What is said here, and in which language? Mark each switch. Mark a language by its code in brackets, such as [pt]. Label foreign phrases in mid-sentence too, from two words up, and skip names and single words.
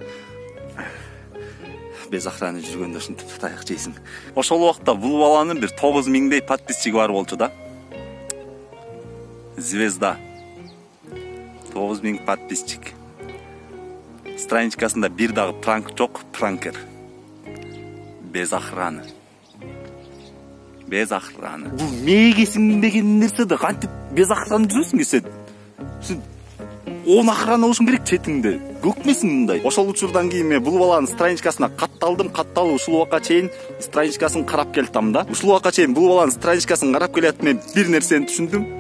[ru] Без охраны [ky] жүргөндө ушинтип таяк жейсиң. Ошол убакта бул баланын бир 9000дей подписчиги бар болчу да. [ru] Звезда. 9000 подписчик. [ky] Страничкасында бир дагы пранк жок, пранкер. [ru] Без охраны. Без охраны. [ky] Бул мээге сиңбеген нерсе да кантип [ru] без охраны [ky] жүрөсүң сен? 10 охрана болушун керек четиңде. Көкмесиң мындай. Ошол учурдан кийин мен бул баланын страничкасына катталдым. Катталып ушул убакка чейин страничкасын карап келатам да. Ушул убакка чейин бул баланын страничкасын карап келатып мен бир нерсени түшүндүм.